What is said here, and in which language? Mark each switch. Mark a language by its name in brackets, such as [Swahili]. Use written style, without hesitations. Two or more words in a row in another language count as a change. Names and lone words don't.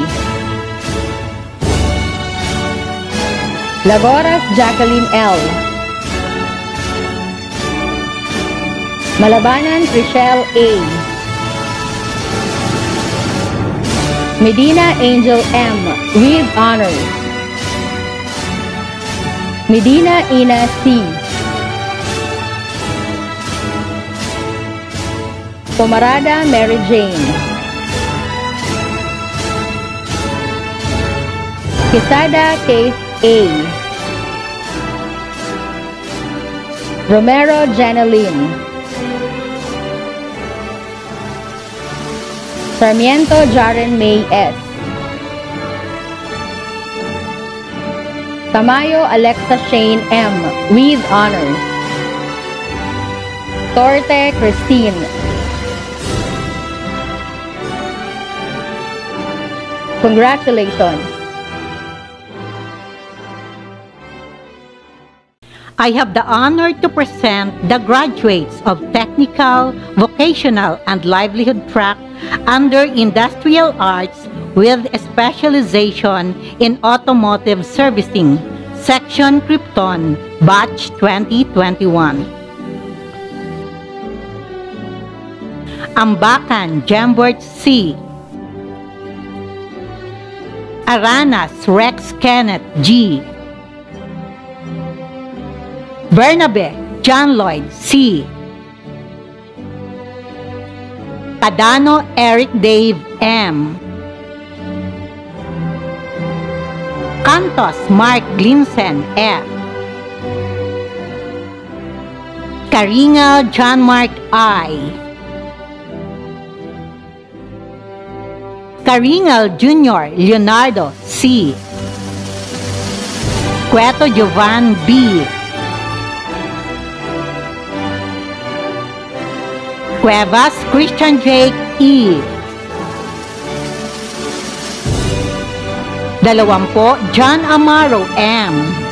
[English] Lagoras Jacqueline L. Malabanan Richelle A. Medina Angel M. with honors. Medina Ina C. Pomarada Mary Jane. Quesada Kate A. Romero Janeline. Sarmiento Jaren May S. Tamayo Alexa Shane M. with honors. Torte Christine. Congratulations. I have the honor to present the graduates of Technical, Vocational, and Livelihood track under Industrial Arts with a specialization in Automotive Servicing, Section Krypton, Batch 2021. Ambacan Jambert C. Aranas Rex Kenneth G. Bernabe John Lloyd C. Cadano Eric Dave M. Cantos Mark Glinsen F. Caringal John Mark I. Caringal Jr. Leonardo C. Cueto Jovan B. Cuevas Christian Jake E. 20 John Amaro M.